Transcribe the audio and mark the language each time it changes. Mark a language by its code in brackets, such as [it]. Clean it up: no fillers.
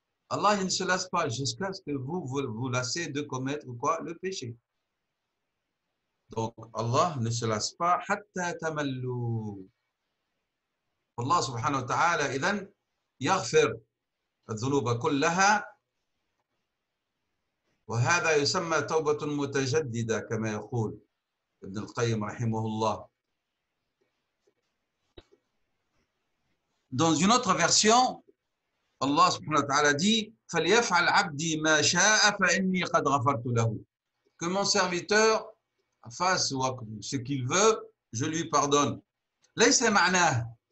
[fr] Allah il ne se lasse pas jusqu'à ce que vous lassez de commettre quoi? Le péché. Donc Allah ne se lasse pas [ar] hatta tamallu. Allah subhanahu wa ta'ala إذن يغفر الذنوب كلها وهذا يسمى توبة متجددة كما يقول ابن القيم رحمه الله. [fr] Dans une autre version, Allah subhanahu wa ta'ala dit [ar] فَلْيَفْعَلْ عَبْدِي مَا شَاءَ فَإِنِّي قَدْ غَفَرْتُ لَهُ. [fr] Que mon serviteur fasse ce qu'il veut, je lui pardonne. [ar] ليس معناه.